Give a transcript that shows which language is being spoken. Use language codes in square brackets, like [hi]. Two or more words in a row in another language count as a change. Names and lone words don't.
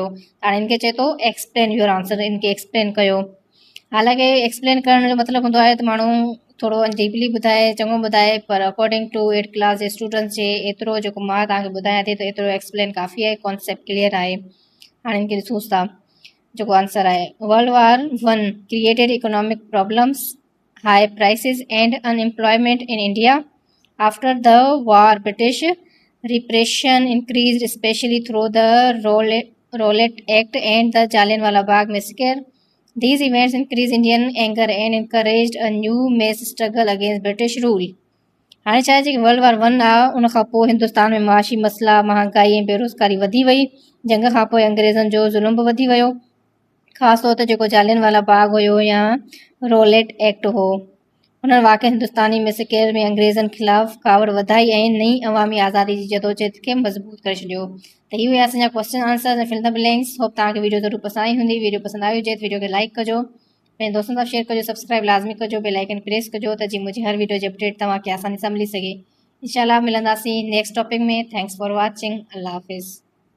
[sd] हाणे इनखे चए थो [en] explain your answer, [sd] इनखे एक्सप्लेन कयो। हालांकि एक्सप्लेन करण जो मतिलबु हूंदो आहे त माण्हू थोरो डीपली ॿुधाए, चङो ॿुधाए, पर [en] according to 8th class [sd] जे स्टूडेंट्स जे एतिरो जेको मां तव्हांखे ॿुधायां थी त एतिरो एक्सप्लेन काफ़ी आहे, [en] concept clear [sd] आहे। हाणे इनखे ॾिसूं था, जेको आंसर आहे [en] World War I created economic problems, high prices and unemployment in India. After the war, British repression increased, especially through the Rowlatt Act and the Jallianwala Bagh massacre. These events increased Indian anger and encouraged a new mass struggle against British rule. [sd] हाणे छा आहे जेकी World War I आहे उन खां पोइ हिंदुस्तान में माशी मसइला, महांगाई ऐं बेरोज़गारी वधी वई। जंग खां पोइ अंग्रेज़नि जो ज़ुल्म बि वधी वियो, ख़ासि तौर ते जेको जालियनवाला बाग हुयो या रोलेट एक्ट हो। उन्हनि वाक़ई हिंदुस्तानी मैसेकर में अंग्रेज़नि ख़िलाफ़ कावड़ वधाई ऐं नई अवामी आज़ादी जी जदोजहद खे मज़बूत करे छॾियो। त इहे हुआ असांजा [en] question answer [sd] ऐं [en] fill the blanks. [sd] होप तव्हांखे वीडियो ज़रूरु पसंदि आई हूंदी। वीडियो पसंदि आई हुजे त वीडियो खे लाइक कजो, पंहिंजे दोस्तनि सां शेयर कजो, सब्सक्राइब लाज़मी कजो, [en] bell icon [sd] प्रेस कजो त जीअं मुंहिंजी हर वीडियो जी अपडेट तव्हांखे आसानी सां मिली सघे। इंशाल्लाह मिलंदासीं [en] next topic [sd] में। [en] thanks for watching. [ur] اللہ حافظ.